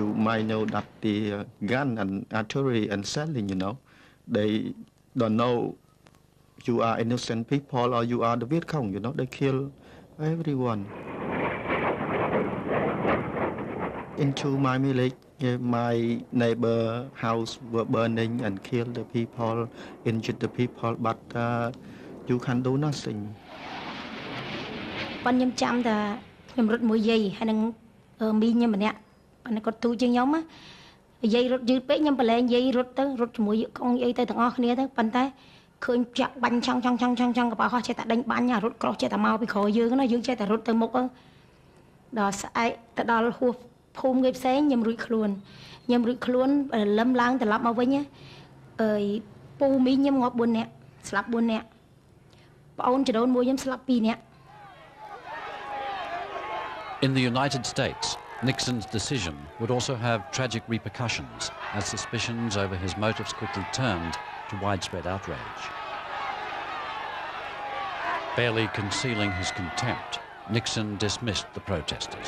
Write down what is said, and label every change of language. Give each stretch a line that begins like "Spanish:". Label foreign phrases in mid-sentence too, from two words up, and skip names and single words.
English: might know that the gun and artillery and selling, they don't know you are innocent people or you are the Viet Cong, they kill everyone. Into my village, my neighbor house were burning and killed the people, injured the people, but you can do nothing.
Khmer: ប៉ុន្តែខ្ញុំចាំថាខ្ញុំរត់មួយយាយហើយនឹងមីងខ្ញុំម្នាក់ប៉ុន្តែគាត់ទូជាងខ្ញុំយាយរត់យឺតពេកខ្ញុំប្រឡែង យាយរត់ទៅរត់ជាមួយកងយាយទៅទាំងអស់គ្នាទៅប៉ុន្តែឃើញចាក់បាញ់ឆង់កប៉ាល់ហោះចេះតែដេញបាញ់រត់ក្រោះចេះតែមកពីក្រោយយើងណាយើងចេះតែរត់ទៅមុខដល់ស្អែកទៅដល់ហួសភូមិគេផ្សេងខ្ញុំរួចខ្លួនលឹមឡើងត្រឡប់មកវិញអើយពូមីងខ្ញុំងាប់4នាក់ស្លាប់4នាក់ប្អូនចដូនមួយខ្ញុំស្លាប់2នាក់
English: In the United States, Nixon's decision would also have tragic repercussions as suspicions over his motives quickly turned to widespread outrage. Barely concealing his contempt, Nixon dismissed the protesters.